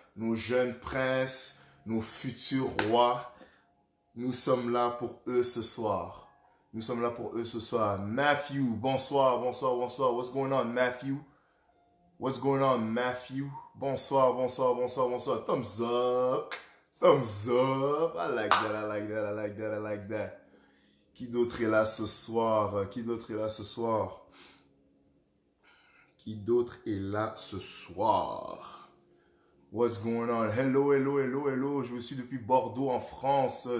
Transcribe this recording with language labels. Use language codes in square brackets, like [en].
[fr] Nos jeunes princes, nos futurs rois. Nous sommes là pour eux ce soir. Nous sommes là pour eux ce soir. Matthew, bonsoir, bonsoir, bonsoir. [en] What's going on, Matthew? What's going on, Matthew? [fr] Bonsoir, bonsoir, bonsoir, bonsoir. [en] Thumbs up. Thumbs up. I like that, I like that, I like that, I like that. [fr] Qui d'autre est là ce soir? Qui d'autre est là ce soir? Qui d'autre est là ce soir? [en] What's going on? Hello, hello, hello, hello. [fr] Je vous suis depuis Bordeaux en France.